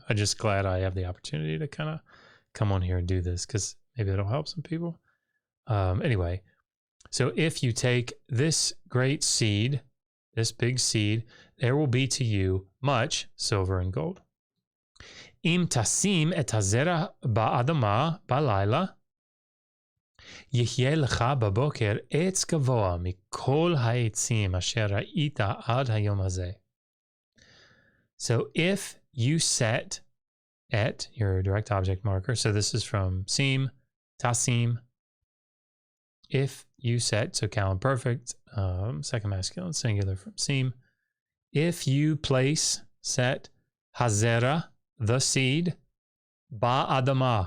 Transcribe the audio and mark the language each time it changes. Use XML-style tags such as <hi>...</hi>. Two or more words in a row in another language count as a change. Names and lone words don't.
<en>I'm just glad I have the opportunity to kind of come on here and do this because maybe it'll help some people. Anyway, so if you take this great seed, this big seed, there will be to you much silver and gold.</en> <he>אם תשים את הזרע באדמה בלילה, יחיה לך בבוקר עץ גבוה מכל העצים אשר ראית עד היום הזה.</he> <en>So if you set et, your direct object marker, so this is from sim, tasim. If you set, so cal imperfect, second masculine singular from sim. If you place, set, hazera, the seed, ba'adama.</en>